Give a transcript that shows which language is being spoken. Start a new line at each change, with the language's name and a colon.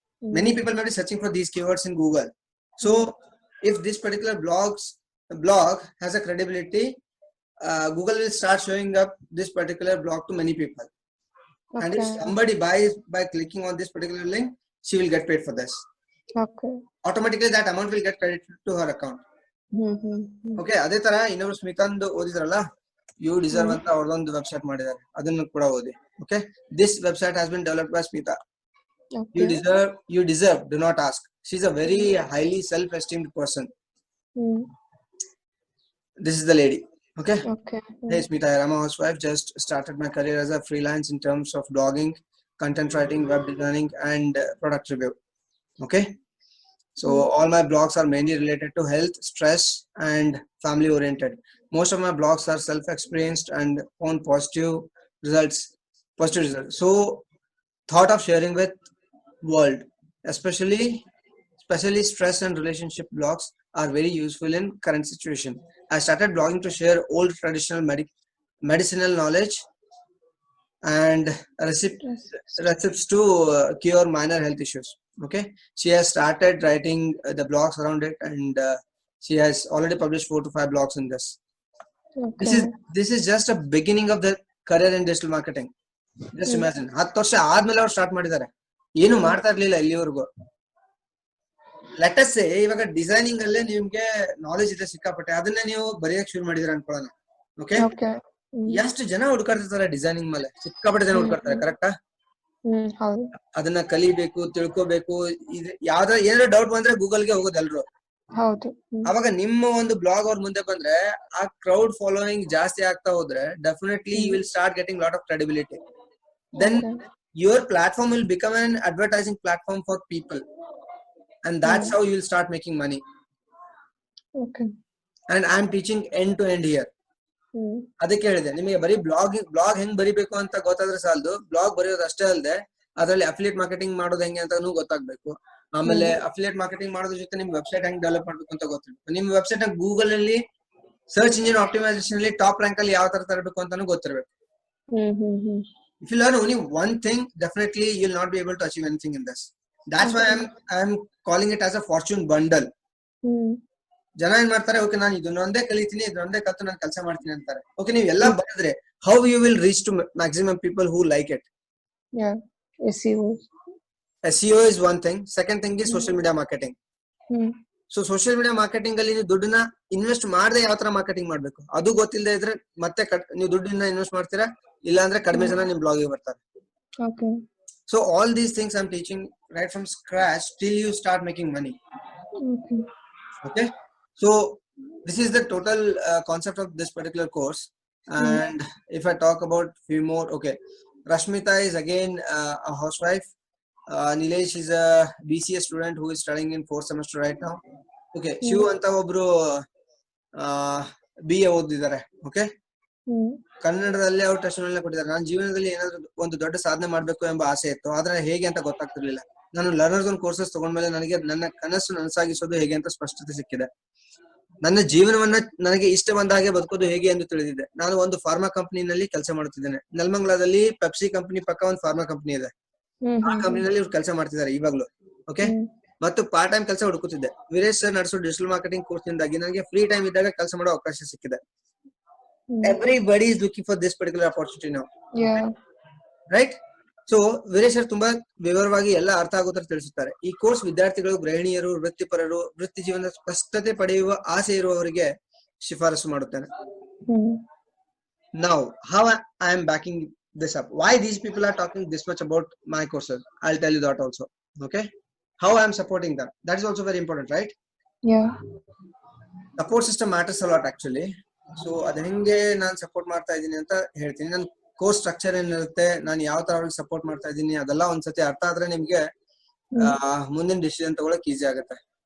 English: Many people might be searching for these keywords in Google. So if this particular blog has a credibility, Google will start showing up this particular blog to many people. Okay. And if somebody buys by clicking on this particular link, she will get paid for this. Okay. Automatically that amount will get credited to her account.
Kannada: Okay, ಅದೇ ತರ ಇನ್ನೊಬ್ರು ಸ್ಮಿತಾಂದು ಓದಿದ್ರಲ್ಲ, you deserve ಅಂತ ಅವ್ರದೊಂದು website ಮಾಡಿದ್ದಾರೆ, ಅದನ್ನು ಕೂಡ ಓದಿ.
English: Okay, this website has been developed by Smita. Okay. You deserve, do not ask. She's a very highly self-esteemed person. This is the lady. Okay. Okay. Hey Smita, I'm a housewife, just started my career as a freelance in terms of blogging, content writing, web designing, and product review. Okay, so all my blogs are mainly related to health, stress, and family oriented. Most of my blogs are self-experienced and found positive results. So thought of sharing with world, especially stress and relationship blogs are very useful in current situation. I started blogging to share old traditional medicinal knowledge and recipes to cure minor health issues. Okay, she has started writing the blogs around it, and she has already published 4 to 5 blogs in this. Okay. This is just a beginning of the career in digital marketing. Just imagine
Kannada: 10 ವರ್ಷ ಆದ್ಮೇಲೆ ಅವ್ರು start ಮಾಡಿದ್ದಾರೆ, ಏನು ಮಾಡ್ತಾ ಇರ್ಲಿಲ್ಲ ಇಲ್ಲಿವರೆಗೂ.
English: let us say
Kannada: ಇವಾಗ designing ಅಲ್ಲೇ ನಿಮ್ಗೆ ನಾಲೆಜ್ ಇದೆ ಸಿಕ್ಕಾಪಟ್ಟೆ, ಅದನ್ನ ನೀವು ಬರೆಯಕ್ ಶುರು ಮಾಡಿದಿರ ಅನ್ಕೊಳ್ಳೋಣ. ಓಕೆ, ಎಷ್ಟು ಜನ ಹುಡ್ಕಾಡ್ತಿರ್ತಾರೆ ಡಿಸೈನಿಂಗ್ ಮೇಲೆ, ಸಿಕ್ಕಾಪಟ್ಟೆ ಜನ ಹುಡ್ಕಾಡ್ತಾರೆ, ಕರೆಕ್ಟಾ? ಅದನ್ನ ಕಲಿಬೇಕು, ತಿಳ್ಕೋಬೇಕು. ಯಾವ್ದಾರ ಏನಾದ್ರು ಡೌಟ್ ಬಂದ್ರೆ ಗೂಗಲ್ಗೆ ಹೋಗೋದು ಎಲ್ರು. ಅವಾಗ ನಿಮ್ಮ ಒಂದು ಬ್ಲಾಗ್ ಅವ್ರ ಮುಂದೆ ಬಂದ್ರೆ ಆ ಕ್ರೌಡ್ ಫಾಲೋಯಿಂಗ್ ಜಾಸ್ತಿ ಆಗ್ತಾ ಹೋದ್ರೆ
English: Definitely you will start getting lot of credibility. Then your platform will become an advertising platform for people, and that's how you will start making money. Okay. And I am teaching end to end here.
Kannada: ಅದಕ್ಕೆ ಹೇಳಿದೆ ನಿಮಗೆ ಬರೀ blog ಹೆಂಗ್ ಬರಿಬೇಕು ಅಂತ ಗೊತ್ತಾದ್ರೆ ಸಾಲದು, blog ಬರೆಯೋದು ಅಷ್ಟೇ ಅಲ್ಲದೆ ಅದರಲ್ಲಿ ಅಫಿಲಿಯೇಟ್ ಮಾರ್ಕೆಟಿಂಗ್ ಮಾಡೋದು ಹೆಂಗೆ ಅಂತಾನು ಗೊತ್ತಾಗ್ಬೇಕು. ಆಮೇಲೆ ಅಫಿಲಿಯೇಟ್ ಮಾರ್ಕೆಟಿಂಗ್ ಮಾಡೋದ್ರ ಜೊತೆ ನಿಮ್ ವೆಬ್ಸೈಟ್ ಹೆಂಗ್ ಡೆವಲಪ್ ಮಾಡ್ಬೇಕು ಅಂತ ಗೊತ್ತಿರ್ಬೇಕು. ನಿಮ್ ವೆಬ್ಸೈಟ್ ಗೂಗಲ್ ಅಲ್ಲಿ ಸರ್ಚ್ ಇಂಜಿನ್ ಆಪ್ಟಿಮೈಸೇಷನ್ ಅಲ್ಲಿ ಟಾಪ್ ರ್ಯಾಂಕ್ ಅಲ್ಲಿ ಯಾವ ತರ ತರಬೇಕು ಅಂತಾನು ಗೊತ್ತಿರ್ಬೇಕು.
English: If you learn only one thing, definitely you'll not be able to achieve anything in this. That's why I'm calling it as a fortune bundle.
Kannada: ಜನ ಏನ್ ಮಾಡ್ತಾರೆ, ಓಕೆ ನಾನು ಇದನ್ನೊಂದೇ ಕಲಿತೀನಿ, ಇದನ್ನೊಂದೇ ಕಲ್ತು ನಾನು ಕೆಲಸ ಮಾಡ್ತೀನಿ ಅಂತಾರೆ.
English: okay,
Kannada: ನೀವು ಎಲ್ಲ ಬರೆದ್ರೆ
English: how you will reach to maximum people who like it? Yeah, SEO is one thing. Second thing is social media marketing.
Kannada: So social media marketing ಅಲ್ಲಿ ನೀವು ದುಡ್ಡನ್ನ ಇನ್ವೆಸ್ಟ್ ಮಾಡದೆ ಯಾವ ತರ ಮಾರ್ಕೆಟಿಂಗ್ ಮಾಡ್ಬೇಕು ಅದು ಗೊತ್ತಿಲ್ಲದೆ ಇದ್ರೆ ಮತ್ತೆ ನೀವು ದುಡ್ಡನ್ನ ಇನ್ವೆಸ್ಟ್ ಮಾಡ್ತೀರಾ, ಇಲ್ಲ ಅಂದ್ರೆ ಕಡಿಮೆ ಜನ ನಿಮ್ ಬ್ಲಾಗ್ ಗೆ ಬರ್ತಾರೆ.
English: Okay. So all these things I'm teaching right from scratch till you start making money. Okay. So this is the total concept of this particular course. And if I talk about few more, okay, Rashmita is again a housewife. Nilesh is a BCA student who is studying in 4th semester right now.
Kannada: Okay, Shiv anta obru BA ಓದಿದ್ದಾರೆ. Okay, ಕನ್ನಡದಲ್ಲಿ ಅವ್ರು testimonial ಕೊಟ್ಟಿದ್ದಾರೆ. ನಾನು ಜೀವನದಲ್ಲಿ ಏನಾದ್ರು ಒಂದು ದೊಡ್ಡ ಸಾಧನೆ ಮಾಡ್ಬೇಕು ಎಂಬ ಆಸೆ ಇತ್ತು, ಆದ್ರೆ ಹೇಗೆ ಅಂತ ಗೊತ್ತಾಗ್ತಿರ್ಲಿಲ್ಲ. ನಾನು ಲರ್ನರ್ಸ್ ಒನ್ ಕೋರ್ಸಸ್ ತಗೊಂಡ್ಮೇಲೆ ನನಗೆ ನನ್ನ ಕನಸು ನನಸಾಗಿಸೋದು ಹೇಗೆ ಅಂತ ಸ್ಪಷ್ಟತೆ ಸಿಕ್ಕಿದೆ. ನನ್ನ ಜೀವನವನ್ನ ನನಗೆ ಇಷ್ಟ ಬಂದ ಹಾಗೆ ಬದುಕೋದು ಹೇಗೆ ಎಂದು ತಿಳಿದಿದೆ. ನಾನು ಒಂದು ಫಾರ್ಮಾ ಕಂಪನಿನಲ್ಲಿ ಕೆಲಸ ಮಾಡುತ್ತಿದ್ದೇನೆ. ನೆಲಮಂಗಲದಲ್ಲಿ ಪೆಪ್ಸಿ ಕಂಪನಿ ಪಕ್ಕ ಒಂದು ಫಾರ್ಮಾ ಕಂಪನಿ ಇದೆ. ಆ ಕಂಪನಿನಲ್ಲಿ ಇವ್ರು ಕೆಲಸ ಮಾಡ್ತಿದ್ದಾರೆ ಇವಾಗ್ಲು. ಓಕೆ, ಮತ್ತು ಪಾರ್ಟ್ ಟೈಮ್ ಕೆಲಸ ಹುಡುಕುತ್ತಿದ್ದೆ. ವೀರೇಶ್ ಸರ್ ನಡೆಸೋ ಡಿಜಿಟಲ್ ಮಾರ್ಕೆಟಿಂಗ್ ಕೋರ್ಸ್ ನಿಂದಾಗಿ ನನಗೆ ಫ್ರೀ ಟೈಮ್ ಇದ್ದಾಗ ಕೆಲಸ ಮಾಡೋ ಅವಕಾಶ ಸಿಕ್ಕಿದೆ.
English: Everybody is looking for this particular opportunity now. Yeah. Right?
Kannada: So Veeresh sir ತುಂಬಾ ವಿವರವಾಗಿ ಎಲ್ಲ ಅರ್ಥ ಆಗೋ ತರ ತಿಳಿಸುತ್ತಾರೆ. ಈ ಕೋರ್ಸ್ ವಿದ್ಯಾರ್ಥಿಗಳು, ಗೃಹಿಣಿಯರು, ವೃತ್ತಿಪರರು, ವೃತ್ತಿ ಜೀವನದ ಸ್ಪಷ್ಟತೆ ಪಡೆಯುವ ಆಸೆ ಇರುವವರಿಗೆ ಶಿಫಾರಸು ಮಾಡುತ್ತೇನೆ.
English: Now, how I am backing this up? Why these people are talking this much about my courses? I'll tell you that also. Okay, how I am supporting them, that is also very important, right? Yeah. Support system matters a lot actually.
Kannada: So ಅದ ಹೆಂಗೆ ನಾನು support ಮಾಡ್ತಾ ಇದ್ದೀನಿ ಅಂತ ಹೇಳ್ತೀನಿ. ನನ್ನ course structure ಏನಿರುತ್ತೆ, ನಾನು ಯಾವ ತರ ಅವ್ರಿಗೆ ಸಪೋರ್ಟ್ ಮಾಡ್ತಾ ಇದ್ದೀನಿ, ಅದೆಲ್ಲ ಒಂದ್ಸತಿ ಅರ್ಥ ಆದ್ರೆ ನಿಮ್ಗೆ ಮುಂದಿನ ಡಿಸಿಷನ್ ತಗೊಳಕ್ ಈಸಿ ಆಗುತ್ತೆ.